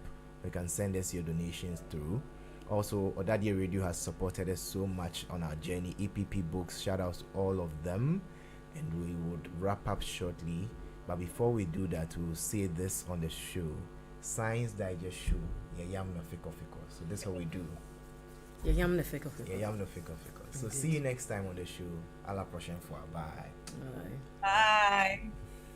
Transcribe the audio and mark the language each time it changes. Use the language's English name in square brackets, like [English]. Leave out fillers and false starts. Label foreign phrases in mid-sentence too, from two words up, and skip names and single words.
[English] You can send us your donations through. Also, Odadia Radio has supported us so much on our journey. EPP Books, shout out to all of them. And we would wrap up shortly. But before we do that, we'll say this on the show. Science Digest Show. Yam no fiko fiko. So this is what we do. Yam no fiko fiko. Yam no fiko fiko. So see you next time on the show. [French] Ala prochaine fois. Bye. [English] Bye. Bye.